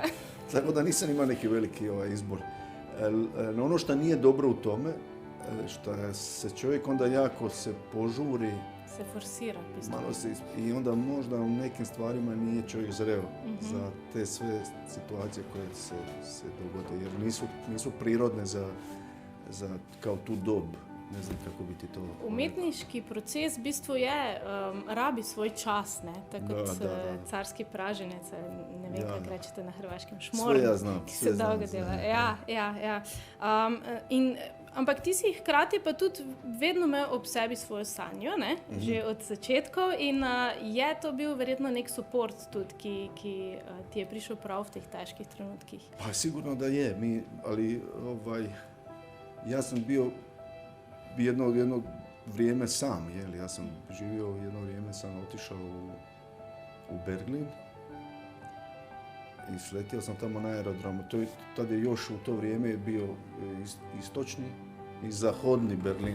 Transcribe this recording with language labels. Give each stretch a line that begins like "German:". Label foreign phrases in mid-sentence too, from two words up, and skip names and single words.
Croatian: Tako da nisam imao neki veliki izbor. Ono što nije dobro u tome, što se čovjek onda jako se požuri, se forsira. Malo se, i onda možda u nekim stvarima nije čovjek zreo za te sve situacije koje se dogode, jer nisu prirodne za kao tu dob. Ne znam kako bi ti to...
Slovenian: Umetniški proces v bistvu je, rabi svoj čas, ne? Tako kot carski praženec, ne vem, kako rečete na hrvaškem, šmor.
Croatian: Sve ja znam.
Slovenian: Ja. Ampak ti si hkrati pa tudi vedno imel ob sebi svojo sanjo, ne? Že od začetkov in je to bil verjetno nek suport tudi, ki ti je prišel prav v teh težkih trenutkih.
Croatian: Pa sigurno da je, ali ja sam bio jedno vrijeme sam, ja sam živio jedno vrijeme, sam otišao u Berlin i sletio sam tamo na aerodromu. Tada je još u to vrijeme bio istočni i zahodni Berlin.